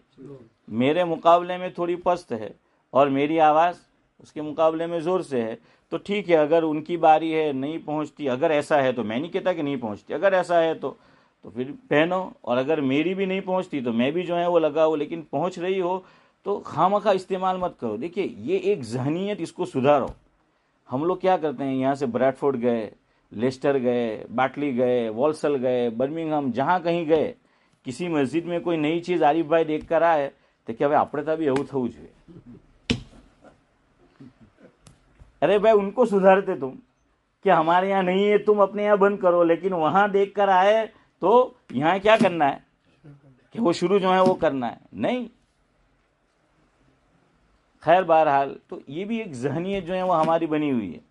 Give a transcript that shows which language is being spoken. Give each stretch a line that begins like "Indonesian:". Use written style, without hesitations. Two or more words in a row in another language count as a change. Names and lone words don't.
Urdu: میرے مقابلے میں تھوڑی پست ہے، اور میری آواز اس کے مقابلے میں زور سے ہے، تو ٹھیک ہے اگر ان کی باری ہے نہیں پہنچتی، اگر ایسا ہے تو میں نہیں کہتا کہ نہیں پہنچتی، اگر ایسا ہے تو پھر پہنو، اور اگر میری بھی نہیں پہنچتی تو میں بھی جو ہے وہ لگاؤ، لیکن پہنچ رہی ہو تو خواہ استعمال مت کرو۔ دیکھیے یہ ایک ذہنیت، اس کو سدھارو۔ ہم لوگ کیا کرتے ہیں، یہاں سے بریڈ فورڈ گئے، لیسٹر گئے، باٹلی گئے، والسل گئے، برمنگھم، جہاں کہیں گئے، کسی مسجد میں کوئی نئی چیز عارف بھائی دیکھ کر آئے تو کہ بھائی
Gujarati: આપણે તો બી એવું થવું જોઈએ۔
Urdu: ارے بھائی ان کو سدھارتے تم کہ ہمارے یہاں نہیں ہے، تم اپنے یہاں بند کرو، لیکن وہاں دیکھ کر آئے تو یہاں کیا کرنا ہے کہ وہ شروع جو ہے وہ کرنا ہے، نہیں۔ خیر بہرحال تو یہ بھی ایک ذہنیت جو ہے وہ ہماری بنی ہوئی ہے۔